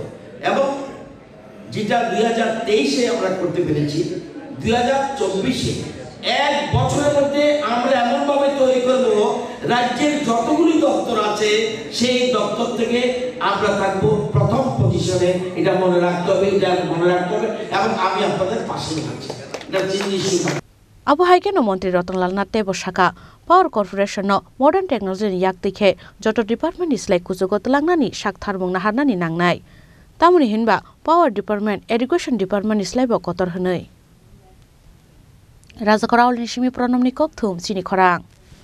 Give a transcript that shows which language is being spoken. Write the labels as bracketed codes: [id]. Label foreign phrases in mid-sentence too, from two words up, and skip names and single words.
[bn] এবং যেটা 2023-এ আমরা করতে পেরেছি, 2024-এ 1 বছরের মধ্যে আমরা এমনভাবে তৈরি করব রাজ্যের যতগুলি দপ্তর আছে সেই দপ্তর থেকে আমরা থাকবো প্রথম পজিশনে। এটা মনে রাখতে হবে, এটা মনে রাখতে হবে। এবং আমি আপনাদের পাশে আছি, এটা জিনিস। [trp] Abu Haikeno Mantri Rotonglaal Natte Bosaka Power Corporation no [en] modern technology [trp] yak dikhe joto department islai kujogot langnani sak tharmung na harnani nangnai tamuni hinba [en] power department education department [trp] islai bo kotor hnoi Rajakora Olnishimi Pronomni Kokthum Chini Khorang